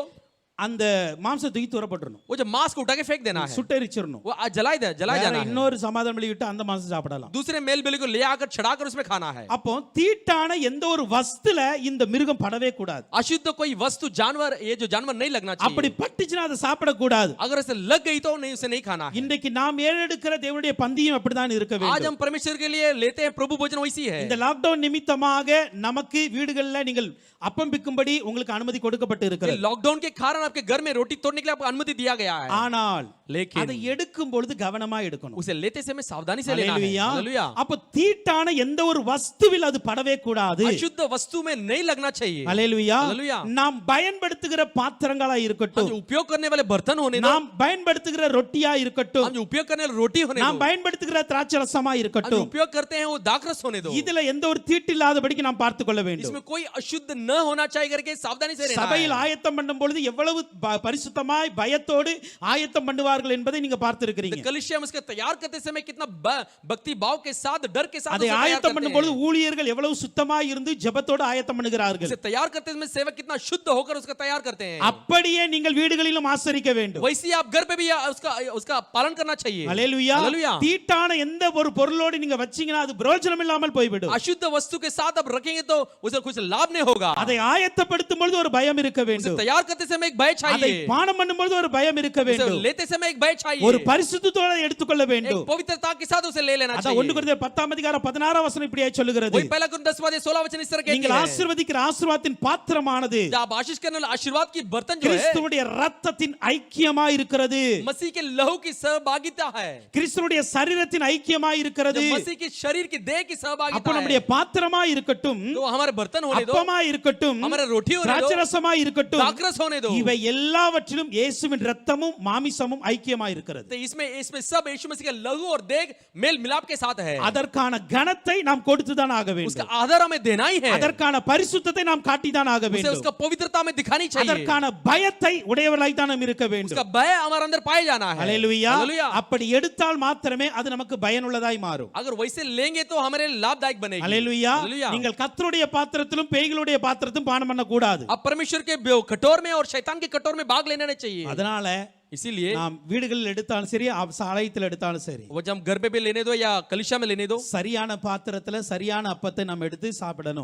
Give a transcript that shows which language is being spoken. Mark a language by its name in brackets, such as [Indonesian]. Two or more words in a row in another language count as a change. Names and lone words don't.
[Tamil] அந்த மாம்சத்தை தூக்கி தூரப்பட்டுறணும், [Hindi] वो जो मांस को उठा के फेंक देना है, [Tamil] சுட்டெரிச்சிடணும். [Hindi] वो जलाया जाना है। [Tamil] இன்னொரு சமாதான பலி விட்டு அந்த மாம்சம் சாப்பிடலாம். [Hindi] दूसरे मेल बलि को ले आकर चढ़ाकर उसमें खाना है। [Tamil] அப்போ தீட்டான எந்த ஒரு வஸ்துல இந்த மிருகம் படவே கூடாது. [Hindi] अशुद्ध कोई वस्तु जानवर, ये जो जानवर नहीं लगना [Tamil] அப்படி [Hindi] चाहिए। [Tamil] பட்டுச்சுனா அதை சாப்பிட கூடாது. [Hindi] अगर उसे लग गई तो नहीं, उसे नहीं खाना है। [Tamil] இன்றைக்கு நாம் ஏறெடுக்கிற தேவனுடைய பந்தியும் அப்படிதான் இருக்க [Hindi] आज [Tamil] வேண்டும். [Hindi] हम परमेश्वर के लिए लेते हैं प्रभु भोजन वैसी है। [Tamil] இந்த லாக்டவுன் நிமித்தமாக நமக்கு வீடுகளில் நீங்கள் அப்பம் பிக்கும்படி உங்களுக்கு அனுமதி கொடுக்கப்பட்டு [Hindi] ये [Tamil] இருக்கிறது. [Hindi] लॉकडाउन के कारण आपके घर में रोटी तोड़ने के लिए आपको अनुमति दिया गया है, [Tamil] ஆனால் [Hindi] लेकिन [Tamil] அதை எடுக்கும் பொழுது கவனமா எடுக்கணும். [Hindi] उसे लेते समय सावधानी से लेना है। [Tamil] அல்லேலூயா. [Hindi] हालेलुया। [Tamil] அப்ப தீட்டான எந்த ஒரு வஸ்துவில் அது படவே கூடாது. [Hindi] अशुद्ध वस्तु में नहीं लगना चाहिए। [Tamil] அல்லேலூயா. [Hindi] हालेलुया। [Tamil] நாம் பயன்படுத்துகிற பாத்திரங்களா [Hindi] हम [Tamil] இருக்கட்டும், [Hindi] जो उपयोग करने वाले बर्तन होने दो, [Tamil] நாம் பயன்படுத்துகிற ரொட்டியா இருக்கட்டும், [Hindi] हम जो उपयोग करने वाले रोटी होने [Tamil] நாம் [Hindi] दो, [Tamil] பயன்படுத்துகிற திராட்சை ரசமா [Hindi] हम जो [Tamil] இருக்கட்டும், [Hindi] उपयोग करते हैं वो दाखरस होने दो। [Tamil] இதுல எந்த ஒரு தீட்டு இல்லாதபடிக்கு நாம் பார்த்துக் கொள்ள வேண்டும். [Hindi] इसमें कोई अशुद्ध न होना चाहिए करके सावधानी से रहना [Tamil] சபையில் [Hindi] है। [Tamil] ஆயத்தம் பண்ணும் பொழுது எவ்வளவு பரிசுத்தமாய் பயத்தோடு ஆயத்தம் பண்ணுவார்கள் என்பதை நீங்க பார்த்திருக்கிறீங்க. [Hindi] कलिसिया में उसके तैयार करते समय कितना भक्ति भाव के साथ, डर के साथ [Tamil] அதை [Hindi] उसे तैयार [Tamil] ஆயத்தம் [Hindi] करते [Tamil] பண்ணும் [Hindi] हैं। [Tamil] பொழுது ஊழியர்கள் எவ்வளவு சுத்தமாய் இருந்து ஜெபத்தோடு ஆயத்தம் பண்ணுகிறார்கள். [Hindi] उसे तैयार करते समय सेवक कितना शुद्ध होकर उसका तैयार करते हैं। [Tamil] அப்படியே நீங்கள் வீடுகளிலும் ஆசரிக்க வேண்டும். [Hindi] वैसे ही आप घर पे भी उसका पालन करना चाहिए। [Tamil] அல்லேலூயா. [Hindi] हालेलुया। [Tamil] தீட்டான எந்த ஒரு பொருளோடு நீங்க வச்சீங்கன்னா அது பிரயோஜனம் இல்லாமல் போய்விடும். [Hindi] अशुद्ध वस्तु के साथ आप रखेंगे तो उसे कुछ लाभ नहीं होगा। [Tamil] அதை ஆயத்தப்படுத்தும் பொழுது ஒரு பயம் இருக்க [Hindi] उसे [Tamil] வேண்டும். [Hindi] तैयार करते समय एक भय [Tamil] அதை [Hindi] चाहिए। [Tamil] பானம் பண்ணும் பொழுது ஒரு பயம் இருக்க [Hindi] उसे [Tamil] வேண்டும். [Hindi] लेते समय एक भय चाहिए। [Tamil] ஒரு பரிசுத்தத்தோட எடுத்துக்கொள்ள [Hindi] एक [Tamil] வேண்டும். [Hindi] पवित्रता के साथ उसे ले लेना [Tamil] அதான் 1 [Hindi] चाहिए। [Tamil] கொரிந்தியர் 10 அதிகாரம் 16 வசனம் இப்படியே சொல்லுகிறது. [Hindi] वही पहला कुरिन्थियों 10:16 वचन इस तरह कहती [Tamil] நீங்கள் [Hindi] है, [Tamil] ஆசீர்வதிக்கிற ஆசீர்வாதத்தின் பாத்திரமானது [Hindi] जब आप आशीष करने वाले आशीर्वाद की बर्तन जो है [Tamil] கிறிஸ்துவுடைய இரத்தத்தின் ஐக்கியமாய் இருக்கிறது. [Hindi] मसीह के लहू की सहभागिता है, [Tamil] கிறிஸ்துவுடைய சரீரத்தின் ஐக்கியமாய் இருக்கிறது. [Hindi] जो मसीह के शरीर की देह की [Tamil] அப்ப [Hindi] सहभागिता [Tamil] நம்முடைய [Hindi] है। [Tamil] பாத்திரமாய் இருக்கட்டும், [Hindi] तो हमारे बर्तन होने दो, [Tamil] அப்பமாய் இருக்கட்டும், [Hindi] हमारे रोटी होने दो, [Tamil] திராட்சரசமாய் இருக்கட்டும், [Hindi] दाखरस होने दो। [Tamil] இவை எல்லாவற்றிலும் இயேசுவின் இரத்தமும் மாமிசமும் ஐக்கியமாய் இருக்கிறது. [Hindi] तो इसमें सब यीशु मसीह के लहू और देह मेल मिलाप के साथ है। [Tamil] அதற்கான கனத்தை நாம் கொடுத்துதான் ஆக [Hindi] उसका [Tamil] வேண்டும். [Hindi] आदर हमें देना ही है, [Tamil] அதற்கான பரிசுத்தத்தை நாம் காட்டிதான் ஆக [Hindi] उसे [Tamil] வேண்டும். [Hindi] उसका पवित्रता में दिखानी चाहिए, [Tamil] அதற்கான பயத்தை உடையவர்களாய் தான் நாம் இருக்க வேண்டும். [Hindi] उसका भय हमारे अंदर पाया जाना है। [Tamil] அல்லேலூயா. [Hindi] हालेलुया। [Tamil] அப்படி எடுத்தால் மாத்திரமே அது நமக்கு பயனுள்ளதாய் மாறும். [Hindi] अगर वैसे लेंगे तो हमारे लिए लाभदायक बनेगी। [Tamil] அல்லேலூயா. [Hindi] हालेलुया। [Tamil] நீங்கள் கர்த்தருடைய பாத்திரத்திலும் பேய்களுடைய பாத்திரத்திலும் பானம் பண்ண கூடாது. [Hindi] अब परमेश्वर के कटोर में और शैतान के कटोर में भाग लेना नहीं चाहिए। [Tamil] அதனால [Hindi] इसीलिए [Tamil] நாம் வீடுகளில் எடுத்தாலும் சரி ஆலயத்தில் எடுத்தாலும் சரி [Hindi] वो जब घर पे भी लेने दो या कलिशा में लेने दो, [Tamil] சரியான பாத்திரத்துல சரியான அப்பத்தை நாம் எடுத்து சாப்பிடணும்.